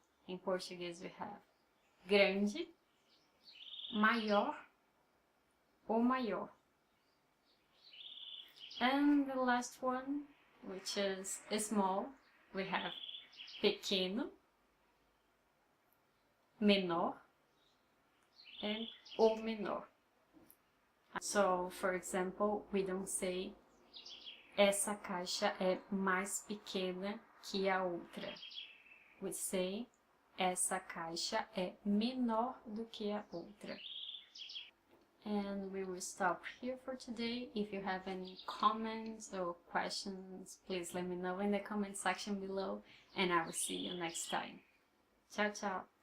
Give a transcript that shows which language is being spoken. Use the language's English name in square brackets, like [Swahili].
[English] In Portuguese we have grande, maior or maior. And the last one, which is small, we have pequeno, menor, and ou menor. So, for example, we don't say [Portuguese] essa caixa é mais pequena que a outra. [English] We say [Portuguese] essa caixa é menor do que a outra. [English] And we will stop here for today. If you have any comments or questions, please let me know in the comment section below, and I will see you next time. Tchau, tchau!